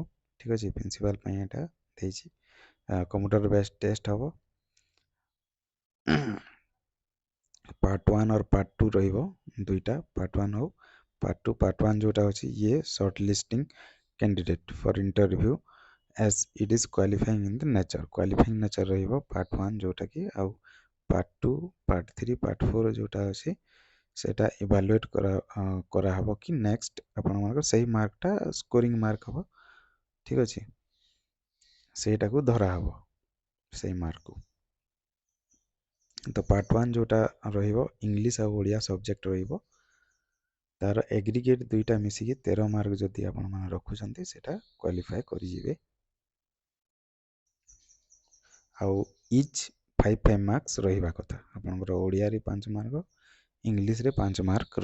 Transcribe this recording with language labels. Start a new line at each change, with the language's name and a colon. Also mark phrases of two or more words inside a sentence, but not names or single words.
Odia: ଠିକ୍ ଅଛି, ପ୍ରିନ୍ସିପାଲ୍ ପାଇଁ ଏଇଟା ଦେଇଛି।
English: computer based test
Odia: ହେବ। ପାର୍ଟ 1 और ପାର୍ଟ 2 ରହିବ ଦୁଇଟା, ପାର୍ଟ 1 ଆଉ ପାର୍ଟ 2। ପାର୍ଟ 1 ଯେଉଁଟା ଅଛି ଇଏ
English: short listing candidate for interview as it is qualifying in the nature, qualifying nature
Odia: ରହିବ ପାର୍ଟ 1 ଯେଉଁଟାକି, ଆଉ ପାର୍ଟ 2, ପାର୍ଟ 3, ପାର୍ଟ 4 ଯେଉଁଟା ଅଛି ସେଇଟା ଇଭାଲୁଏଟ୍ କରାହେବ କି ନେକ୍ସଟ ଆପଣମାନଙ୍କର ସେଇ ମାର୍କଟା
English: scoring mark
Odia: ହେବ। ଠିକ୍ ଅଛି, ସେଇଟାକୁ ଧରାହେବ ସେଇ ମାର୍କକୁ। ତୋ ପାର୍ଟ 1 ଯୋଉଟା ରହିବ ଇଂଲିଶ ଆ ଓଡ଼ିଆ ସବ୍ଜେକ୍ଟ ରହିବ ତାର ଏଗ୍ରିଗେଟ ଦୁଇଟା ମିଶିକି 13 ମାର୍କ ଯଦି ଆପଣ ମାନେ ରଖୁଛନ୍ତି ସେଇଟା କ୍ୱାଲିଫାଇ କରି ଯିବେ ଆଉ
English: each 5 marks
Odia: ରହିବା କଥା ଆପଣଙ୍କର ଓଡ଼ିଆ ରେ 5 ମାର୍କ ଇଂଲିଶ ରେ 5 ମାର୍କ